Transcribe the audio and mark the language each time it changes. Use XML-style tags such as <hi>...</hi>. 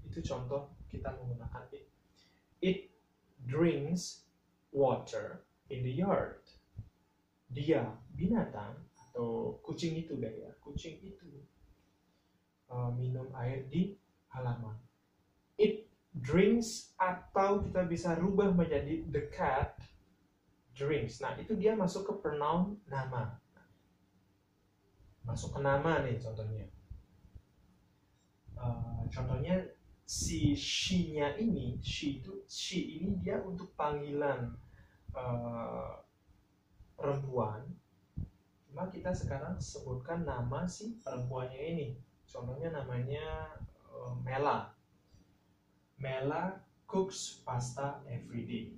<id>Itu contoh kita menggunakan it.</id> <en>It drinks water in the yard.</en> <id>Dia binatang atau kucing itu deh ya, kucing itu minum air di halaman.</id> <en>It drinks,</en> <id>atau kita bisa rubah menjadi</id> <en>the cat drinks.</en> <id>Nah, itu dia masuk ke pronoun nama. Masuk ke nama nih contohnya. Contohnya si she-nya ini, she ini dia untuk panggilan perempuan. Cuma kita sekarang sebutkan nama si perempuannya ini. Contohnya namanya Mela.</id> <en>Mela cooks pasta every day.</en>